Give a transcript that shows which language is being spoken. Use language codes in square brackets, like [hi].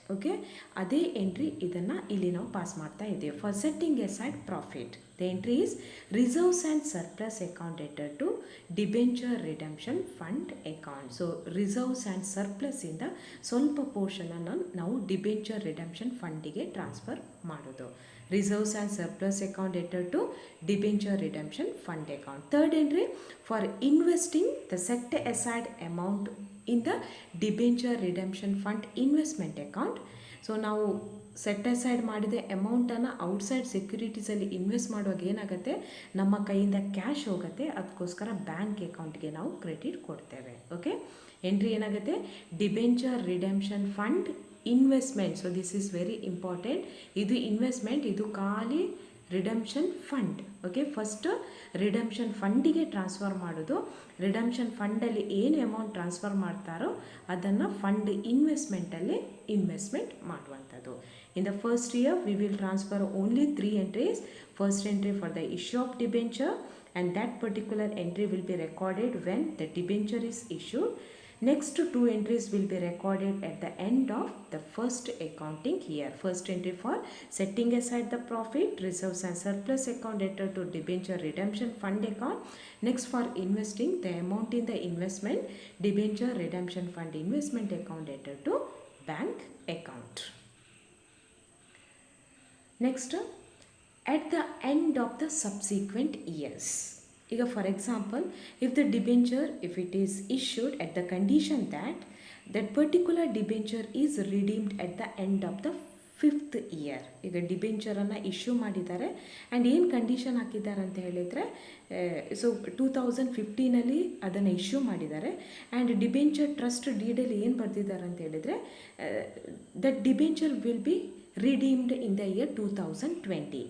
[kn] Okay, ಅದೇ entry ಇದನ್ನು ಇಲ್ಲಿ ನಾವು ಪಾಸ್ ಮಾಡ್ತಾ ಇದ್ದೀವಿ. [en] For setting aside profit, the entry is reserves and surplus account dated to debenture redemption fund account. [kn] So reserves and ಸರ್ಪ್ಲಸ್ಸಿಂದ ಸ್ವಲ್ಪ ಪೋರ್ಷನನ್ನು ನಾವು ಡಿಬೆಂಚರ್ ರಿಡೆಂಪ್ಷನ್ ಫಂಡಿಗೆ ಟ್ರಾನ್ಸ್ಫರ್ ಮಾಡೋದು. [en] Reserves and surplus account debtor to Debenture Redemption Fund account. Third entry for investing the set aside amount in the Debenture Redemption Fund investment account. [kn] So ನಾವು set aside ಮಾಡಿದ ಅಮೌಂಟನ್ನು outside ಸೆಕ್ಯೂರಿಟೀಸಲ್ಲಿ invest ಮಾಡುವಾಗ ಏನಾಗುತ್ತೆ, ನಮ್ಮ ಕೈಯಿಂದ cash ಹೋಗುತ್ತೆ, ಅದಕ್ಕೋಸ್ಕರ bank ಅಕೌಂಟ್ಗೆ ನಾವು ಕ್ರೆಡಿಟ್ ಕೊಡ್ತೇವೆ. ಓಕೆ, ಎಂಟ್ರಿ ಏನಾಗುತ್ತೆ, debenture redemption fund investment. [en] So this is very important. [kn] ಇದು ಇನ್ವೆಸ್ಟ್ಮೆಂಟ್, ಇದು ಖಾಲಿ redemption fund. Okay, first redemption ಫಂಡಿಗೆ ಟ್ರಾನ್ಸ್ಫರ್ ಮಾಡೋದು. ರಿಡೆಂಪ್ಷನ್ ಫಂಡಲ್ಲಿ ಏನು ಅಮೌಂಟ್ ಟ್ರಾನ್ಸ್ಫರ್ ಮಾಡ್ತಾರೋ ಅದನ್ನು ಫಂಡ್ ಇನ್ವೆಸ್ಟ್ಮೆಂಟಲ್ಲಿ ಇನ್ವೆಸ್ಟ್ಮೆಂಟ್ ಮಾಡುವಂಥದ್ದು. [en] In the first year we will transfer only 3 entries. First entry for the issue of debenture, and that particular entry will be recorded when the debenture is issued. Next 2 entries will be recorded at the end of the first accounting year. First entry for setting aside the profit, reserves and surplus account debtor to debenture redemption fund account. Next for investing the amount in the investment, debenture redemption fund investment account debtor to bank account. Next, at the end of the subsequent years. ಈಗ for example, if the debenture if it is issued at the condition that particular debenture is redeemed at the end of the 5th year. [kn] ಈಗ ಡಿಬೆಂಚರನ್ನು issue ಮಾಡಿದ್ದಾರೆ and ಏನು condition ಹಾಕಿದ್ದಾರೆ ಅಂತ ಹೇಳಿದರೆ, so 2015 ಅದನ್ನು issue ಮಾಡಿದ್ದಾರೆ and debenture trust ಡೀಡಲ್ಲಿ ಏನು ಬರೆದಿದ್ದಾರೆ ಅಂತ ಹೇಳಿದರೆ, [en] That debenture will be redeemed in the year 2020.